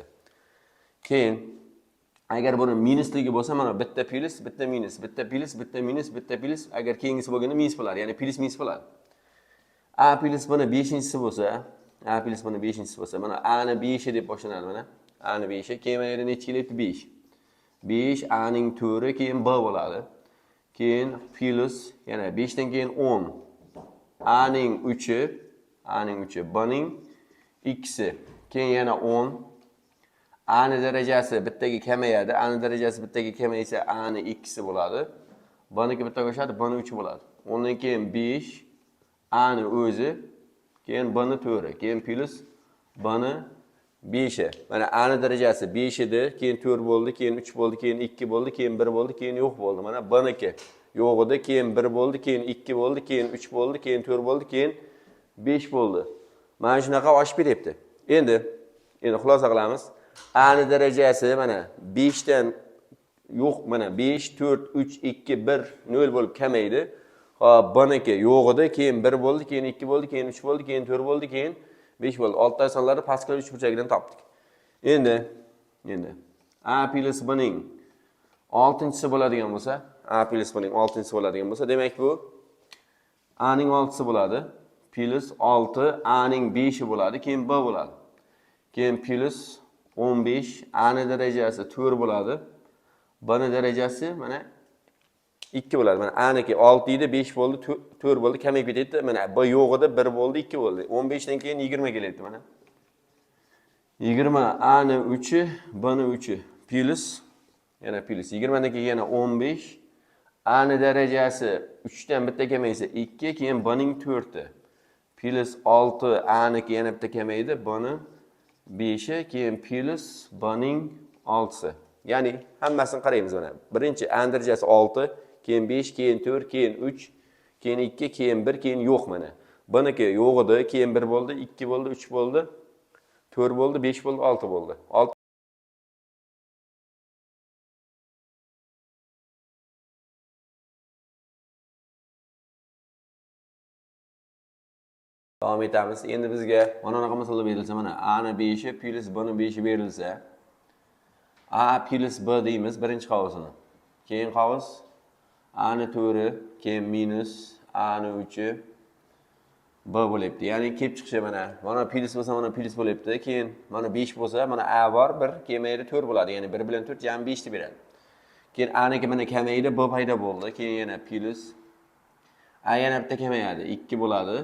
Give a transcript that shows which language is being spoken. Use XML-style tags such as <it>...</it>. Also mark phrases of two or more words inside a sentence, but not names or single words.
<uz>Keyin agar buni minusligi bo'lsa, mana bitta plus, bitta minus, bitta plus, bitta minus, bitta plus, agar keyingisi bo'lganda minus bo'ladi, ya'ni plus minus bo'ladi. A plus buni 5-chisi bo'lsa, A plus buni 5-chisi bo'lsa, mana A ni 5 deb boshlanadi mana. A ni 5, keyin mana yerda necha kelyapti? 5. 5 A ning 4, keyin B bo'ladi. Keyin plus yana 5 dan keyin 10. A ning 3, A ning 3, B ning 2si, keyin yana 10. A ning darajasi bittaga kamayadi, A ning darajasi bittaga kamaysa A ning 2si bo'ladi. B niki bittaga qo'shadi, B ning 3i bo'ladi. Undan keyin 5, A ning o'zi, keyin B ning 4, keyin plus B ning 5. Mana A ning darajasi 5 edi, keyin 4 bo'ldi, keyin 3 bo'ldi, keyin 2 bo'ldi, keyin 1 bo'ldi, keyin yo'q bo'ldi. Mana B niki yo'q edi, keyin 1 bo'ldi, keyin 2 bo'ldi, keyin 3 bo'ldi, keyin 4 bo'ldi, keyin 5 bo'ldi. Mana shunaqa oshib ketyapti. Endi xulosa qilamiz. A ning darajasi mana 5 dan yo'q, mana 5, 4, 3, 2, 1, 0 bo'lib kamaydi. Hop, B niki yo'q edi, keyin 1 bo'ldi, keyin 2 bo'ldi, keyin 3 bo'ldi, keyin 4 bo'ldi, keyin 5 bo'ldi. Alttagi sonlarni Pascal uchburchagidan topdik. Endi A plus B ning 6-chisi bo'ladigan bo'lsa, A plus B ning 6-chisi bo'ladigan bo'lsa, demak bu A ning 6si bo'ladi, plus 6 A ning 5i bo'ladi, keyin B bo'ladi. Keyin plus 15 A ning darajasi 4 bo'ladi. B ning darajasi mana 2 bo'ladi. Mana A niki 6 edi, 5 bo'ldi, 4 bo'ldi, kamayib ketdi. Mana B yo'q edi, 1 bo'ldi, 2 bo'ldi. 15 dan keyin 20 kelyapti mana. 20 A ning 3i, B ning 3i plus yana plus 20 dan keyin yana 15 A ning darajasi 3 dan bitta kamaysa 2, keyin B ning 4i plus 6 A niki yana bitta kamaydi, B ning 5i, keyin plus B ning 6si. Ya'ni hammasini qaraymiz mana. Birinchi A ning darajasi 6, keyin 5, keyin 4, keyin 3, keyin 2, keyin 1, keyin yo'q mana. B niki yo'q edi, keyin 1 bo'ldi, 2 bo'ldi, 3 bo'ldi, 4 bo'ldi, 5 bo'ldi, 6 bo'ldi. Davom etamiz. Endi bizga mana bunaqa misollar berilsa, mana A ning 5i plus B ning 5i berilsa, A plus B deymiz birinchi qavusini. Keyin qavus A ning 4i, keyin minus A ning 3i B bo'lyapti. Ya'ni kelib chiqishi mana plus bo'lsa, mana plus bo'lyapti. Keyin mana 5 bo'lsa, mana A bor, 1 kemaydi 4 bo'ladi. Ya'ni 1 bilan 4 jami 5 deb beradi. Keyin A niki mana kamaydi, B paydo bo'ldi. Keyin yana plus A yana bitta kamayadi, 2 bo'ladi.</uz>